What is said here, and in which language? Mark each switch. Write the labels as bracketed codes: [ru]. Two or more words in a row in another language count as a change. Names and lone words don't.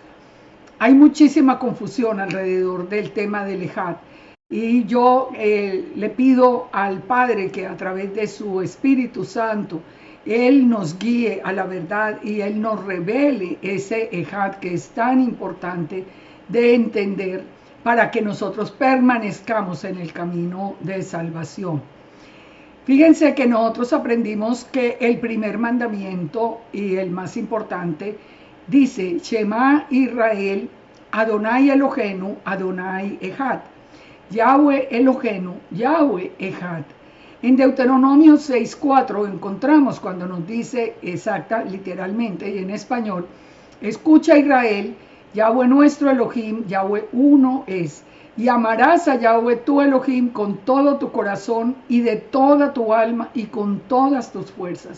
[es] Hay muchísima confusión alrededor del tema del Ejad, y yo le pido al Padre que a través de su Espíritu Santo, Él nos guíe a la verdad y Él nos revele ese Ejad que es tan importante de entender, para que nosotros permanezcamos en el camino de salvación. Fíjense que nosotros aprendimos que el primer mandamiento y el más importante dice: [he] שמע ישראל אדוני אלוהינו אדוני אחד. יהוה אלוהינו יהוה אחד. [es] En Deuteronomio 6:4 encontramos cuando nos dice exacta, literalmente y en español: escucha Israel, Yahweh nuestro Elohim, Yahweh uno es. Y amarás a Yahweh tu Elohim con todo tu corazón y de toda tu alma y con todas tus fuerzas.